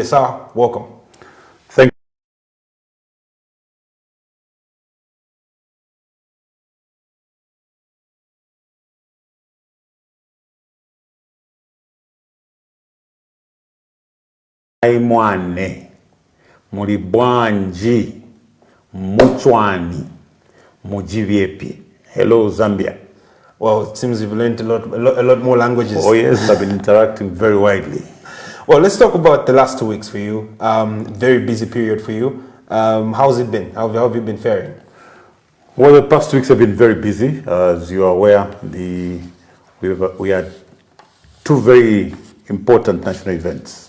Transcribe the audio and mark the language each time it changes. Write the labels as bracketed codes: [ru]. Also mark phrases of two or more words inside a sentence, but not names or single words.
[en] Sir, welcome. Thank you. [bem] Mwane, mulibwanji, muchwani, mujivyepi. [en] Hello, Zambia. Well, it seems you've learned a lot more languages. Oh yes, I've been interacting very widely. Well, let's talk about the last 2 weeks for you. Very busy period for you. How's it been? How have you been faring? Well, the past 2 weeks have been very busy. As you are aware, we had two very important national events.